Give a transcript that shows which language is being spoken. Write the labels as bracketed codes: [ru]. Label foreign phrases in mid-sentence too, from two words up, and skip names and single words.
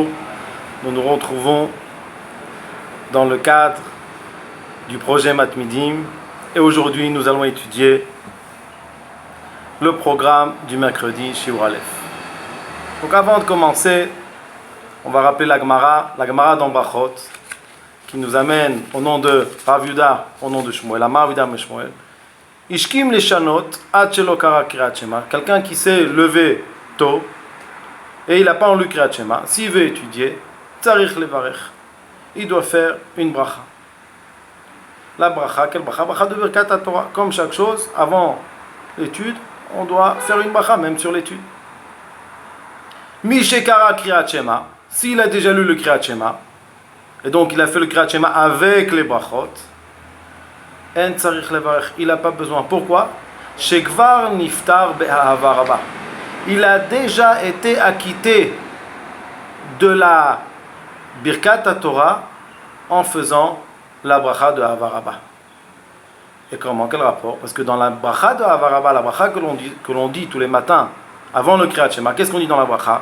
[fr] Nous nous retrouvons dans le cadre du projet Matmidim et aujourd'hui nous allons étudier le programme du mercredi [he] שיעור אלף. [fr] Donc avant de commencer, on va rappeler la Gemara dans Brachot, qui nous amène au nom de Rav Yuda, au nom de Shmuel, [he] אמר יהודה שמואל. השכים לשנות עד שלא קרא קריאת שמע. [fr] Quelqu'un qui s'est levé tôt et il n'a pas lu [he] קריאת שמע, [fr] s'il veut étudier, [he] צריך לברך, [fr] il doit faire une bracha. La bracha, quelle bracha? Bracha de [he] ברכת תורה. [fr] Comme chaque chose, avant l'étude, on doit faire une bracha, même sur l'étude. [he] מי שקרא קריאת שמע, [fr] s'il a déjà lu le [he] קריאת שמע, [fr] et donc il a fait le [he] קריאת שמע [fr] avec les brachot, [he] אין צריך לברך, [fr] il n'a pas besoin. Pourquoi? [he] שכבר נפטר באהבה רבה. [fr] Il a déjà été acquitté de la [he] ברכת תורה [fr] en faisant la bracha de [he] אהבה רבה. [fr] Et comment? Quel rapport? Parce que dans la bracha de [he] אהבה רבה, [fr] la bracha que l'on dit tous les matins avant le [he] קריאת שמע, [fr] qu'est-ce qu'on dit dans la bracha?